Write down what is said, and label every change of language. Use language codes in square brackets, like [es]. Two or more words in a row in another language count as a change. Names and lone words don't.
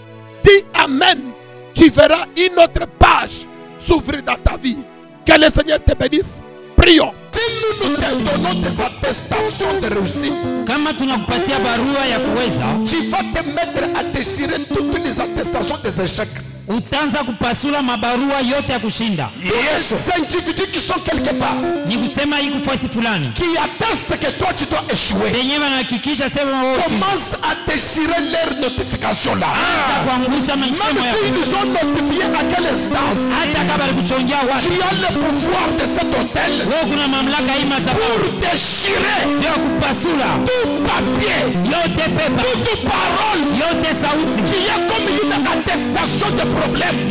[fr] Dis Amen, tu verras une autre page s'ouvrir dans ta vie. Que le Seigneur te bénisse. Prions. Si nous te donnons des attestations de réussite, tu vas te mettre à déchirer toutes les attestations des échecs. [sw] Utaanza kupasula mabarua yote ya kushinda. [fr] Yes. Ces individus qui sont quelque part, [sw] ni kusema iko fasi fulani, [fr] qui attestent que toi tu dois échouer, [sw] wenyewe wanahakikisha sema wote, [fr] commence à déchirer leur notification là. Même s'ils nous ont notifié à quelle instance, tu as le pouvoir de cet hôtel pour déchirer tout papier, toute parole qui est comme une attestation de problème.